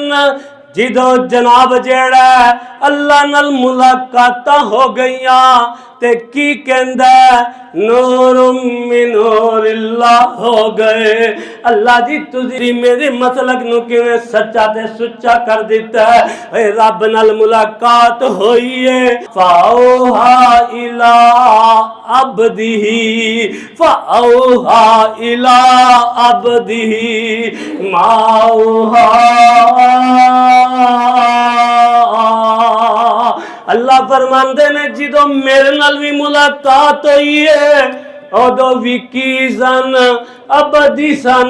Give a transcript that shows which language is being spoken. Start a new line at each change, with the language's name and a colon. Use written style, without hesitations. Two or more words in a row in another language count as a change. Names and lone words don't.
Punjabi: جدو جناب جیڑا اللہ نال ملاقاتاں ہو گئیاں تے کی کہندا
Arabic: نور من نور الله
Punjabi: ہو گئے اللہ جی تجھی میرے مسلک نو کویں سچا تے سچا کر دتا ہے رب نال ملاقات ہوئی ہے
Arabic: فأوحى إلى عبده فأوحى إلى عبده ما أوحى
Punjabi: اللہ فرماندے نے جدو میرے نال بھی ملاقات ہوئی ہے اودو بھی کی سن عبدی سن